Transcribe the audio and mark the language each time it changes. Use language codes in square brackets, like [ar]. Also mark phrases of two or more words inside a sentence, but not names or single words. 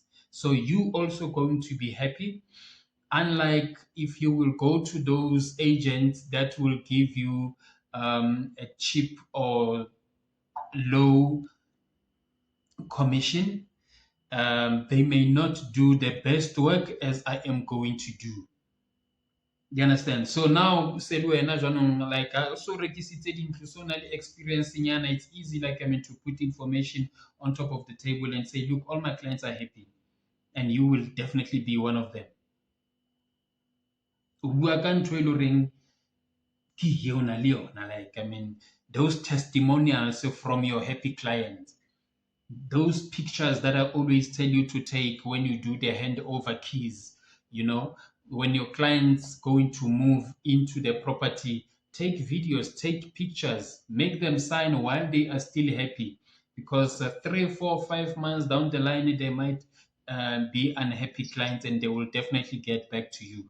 [en] So you also going to be happy, unlike if you will go to those agents that will give you a cheap or low commission. They may not do the best work as I am going to do. You understand? So now, [tn] said wena jaanong, [en] like I also [tn] rekisitse dintlo, so na le experience nyana, [en] it's easy, like I mean, to put information on top of the table and say, look, all my clients are happy, and you will definitely be one of them. [st] O bua ka ntho e le horeng ke eo na le yona, [en] like I mean, those testimonials from your happy clients, those pictures that I always tell you to take when you do the handover keys, you know, when your clients going to move into the property, take videos, take pictures, make them sign while they are still happy, because 3, 4, 5 months down the line they might be unhappy clients, and they will definitely get back to you.